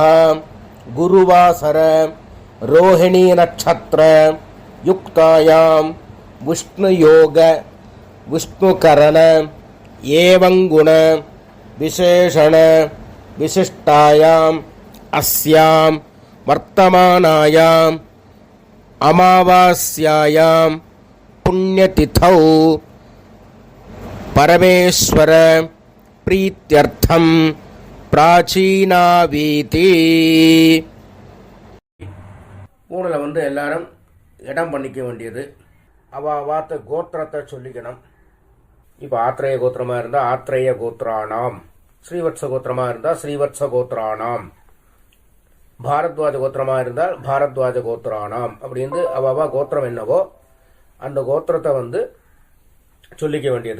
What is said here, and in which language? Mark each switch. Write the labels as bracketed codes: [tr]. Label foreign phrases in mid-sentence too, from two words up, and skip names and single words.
[sa] गुरुवासर रोहिणी नक्षत्र युक्तायां विष्णुयोग विष्णुकरण एवंगुण विशेषण विशिष्टायाम् अस्यां वर्तमानायाम् अमावास्यायां पुण्यतिथौ परमेश्वर प्रीत्यर्थं प्राचीनावीति. [ta] ஊனில் வந்து எல்லாரும் இடம் பண்ணிக்க வேண்டியது. அவாத்த கோத்திரத்தை சொல்லிக்கணும். இப்போ ஆத்ரேய கோத்திரமாக இருந்தால் [sa] आत्रेय गोत्राणाम्, [ta] ஸ்ரீவத்ச கோத்திரமாக இருந்தால் [sa] श्रीवत्स गोत्राणाम्, [ta] பாரத்வாஜ கோத்திரமாக இருந்தால் [sa] भारद्वाज गोत्राणाम् [ta] அப்படின்னு அவாவா கோத்திரம் என்னவோ அந்த கோத்திரத்தை வந்து சொல்லிக்க வேண்டியது.